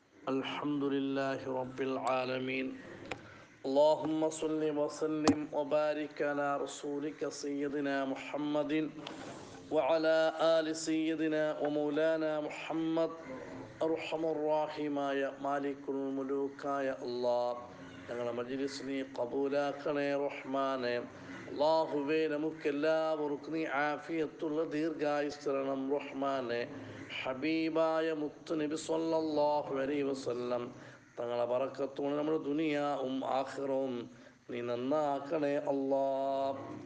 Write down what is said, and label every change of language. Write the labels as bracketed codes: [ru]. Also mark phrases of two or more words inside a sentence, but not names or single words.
[ar] الحمد لله رب العالمين. اللهم صل وسلم وبارك على رسولك سيدنا محمد وعلى آل سيدنا ومولانا محمد. [ml] അർഹമുർറാഹിമായ [ar] مالك الملوك [ml] അല്ലാഹ്, ഞങ്ങളുടെ മജ്‌ലിസ് നീ ഖബൂലാക്കണേ റഹ്മാനെ. അല്ലാഹുവേ, നമുക്കെല്ലാവർക്കും നീ ആഫിയത്തുള്ള ദീർഘായുസ് തരണം റഹ്മാനെ. ഹബീബായ മുത്തുനബി [ar] صلى الله عليه وسلم [ml] തങ്ങളെ ബറക്കത്തോടെ നമ്മുടെ ദുനിയാവും ആഖിറവും നീ നന്നാക്കണേ അല്ലാഹ്.